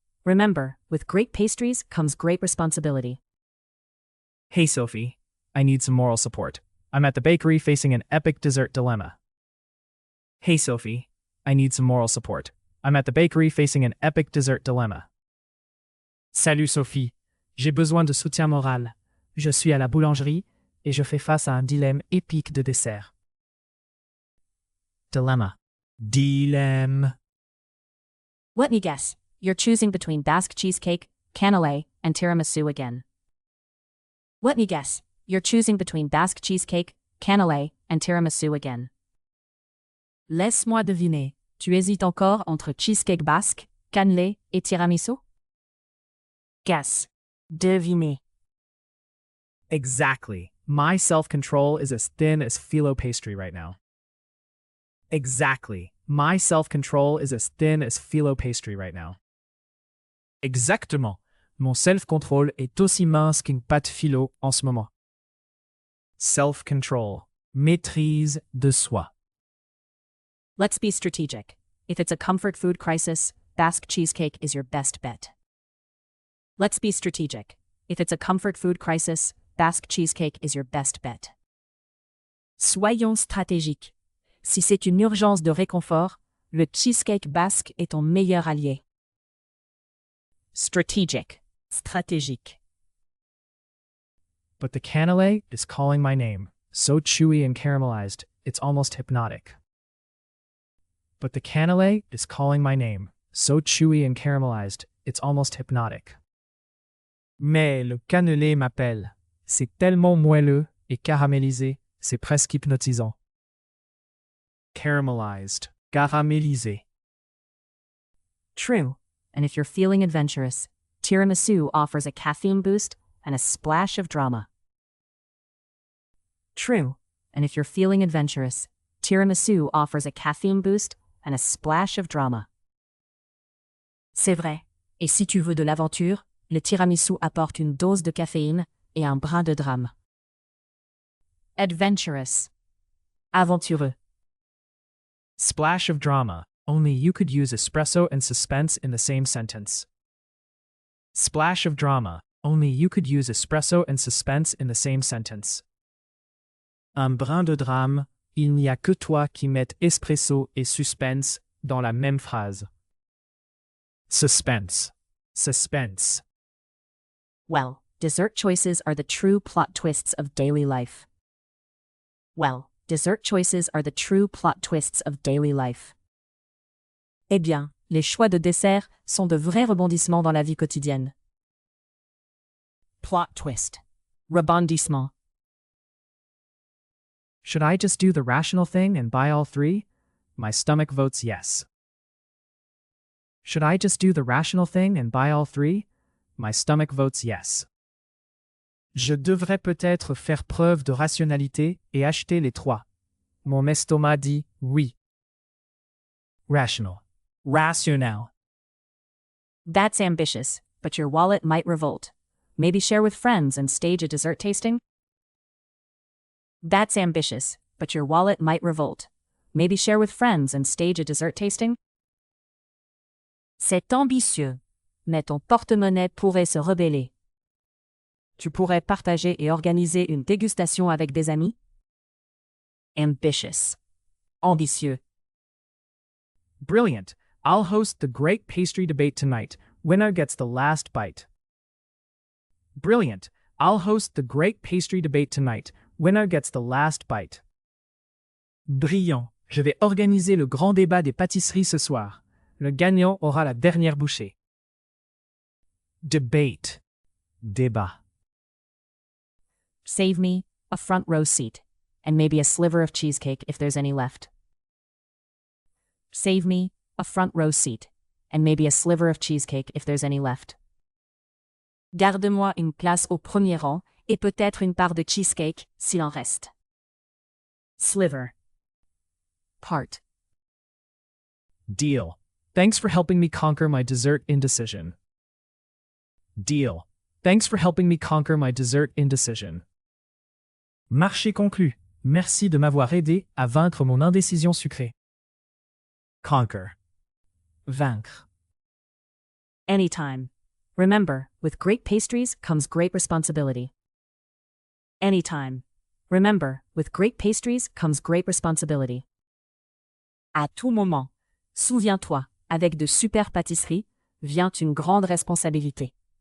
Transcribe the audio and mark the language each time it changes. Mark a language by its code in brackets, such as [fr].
[en] Remember, with great pastries comes great responsibility. Hey Sophie, I need some moral support. I'm at the bakery facing an epic dessert dilemma. Hey Sophie, I need some moral support. I'm at the bakery facing an epic dessert dilemma. [fr] Salut Sophie, j'ai besoin de soutien moral. Je suis à la boulangerie et je fais face à un dilemme épique de dessert. [en] Dilemma. Dilemme. Let me guess. You're choosing between Basque cheesecake, cannelé, and tiramisu again. Let me guess. You're choosing between Basque cheesecake, cannelé, and tiramisu again. [fr] Laisse-moi deviner. Tu hésites encore entre cheesecake basque, cannelé, et tiramisu? [en] Guess. Deviner. Exactly. My self-control is as thin as phyllo pastry right now. Exactly. My self-control is as thin as phyllo pastry right now. [fr] Exactement. Mon self-control est aussi mince qu'une pâte phyllo en ce moment. Self-control. Maîtrise de soi. [en] Let's be strategic. If it's a comfort food crisis, Basque cheesecake is your best bet. Let's be strategic. If it's a comfort food crisis, Basque cheesecake is your best bet. [fr] Soyons stratégiques. Si c'est une urgence de réconfort, le cheesecake basque est ton meilleur allié. [en] Strategic. Stratégique. But the cannelé is calling my name. So chewy and caramelized, it's almost hypnotic. But the cannelé is calling my name. So chewy and caramelized, it's almost hypnotic. [fr] Mais le cannelé m'appelle. C'est tellement moelleux et caramélisé, c'est presque hypnotisant. [en] Caramelized. Caramélisé. True. And if you're feeling adventurous, tiramisu offers a caffeine boost and a splash of drama. True. And if you're feeling adventurous, tiramisu offers a caffeine boost and a splash of drama. [fr] C'est vrai. Et si tu veux de l'aventure, le tiramisu apporte une dose de caféine et un brin de drame. [en] Adventurous. Aventureux. Splash of drama. Only you could use espresso and suspense in the same sentence. Splash of drama. Only you could use espresso and suspense in the same sentence. [fr] Un brin de drame. Il n'y a que toi qui mets espresso et suspense dans la même phrase. [en] Suspense. Suspense. Well, dessert choices are the true plot twists of daily life. Well, dessert choices are the true plot twists of daily life. [fr] Eh bien, les choix de dessert sont de vrais rebondissements dans la vie quotidienne. [en] Plot twist. Rebondissement. Should I just do the rational thing and buy all three? My stomach votes yes. Should I just do the rational thing and buy all three? My stomach votes yes. [fr] Je devrais peut-être faire preuve de rationalité et acheter les trois. Mon estomac dit oui. Rational. Rational. [en] That's ambitious, but your wallet might revolt. Maybe share with friends and stage a dessert tasting? That's ambitious, but your wallet might revolt. Maybe share with friends and stage a dessert tasting? [fr] C'est ambitieux, mais ton porte-monnaie pourrait se rebeller. Tu pourrais partager et organiser une dégustation avec des amis? [en] Ambitious. Ambitieux. Brilliant. I'll host the great pastry debate tonight. Winner gets the last bite. Brilliant. I'll host the great pastry debate tonight. Winner gets the last bite. [fr] Brillant. Je vais organiser le grand débat des pâtisseries ce soir. Le gagnant aura la dernière bouchée. [en] Debate. Débat. Save me a front row seat, and maybe a sliver of cheesecake if there's any left. Save me a front row seat, and maybe a sliver of cheesecake if there's any left. [fr] Garde-moi une place au premier rang, et peut-être une part de cheesecake, s'il en reste. [en] Sliver. Part. Deal. Thanks for helping me conquer my dessert indecision. Deal. Thanks for helping me conquer my dessert indecision. [fr] Marché conclu. Merci de m'avoir aidé à vaincre mon indécision sucrée. [en] Conquer. Vaincre. Anytime. Remember, with great pastries comes great responsibility. Anytime. Remember, with great pastries comes great responsibility. [fr] À tout moment. Souviens-toi, avec de super pâtisseries, vient une grande responsabilité.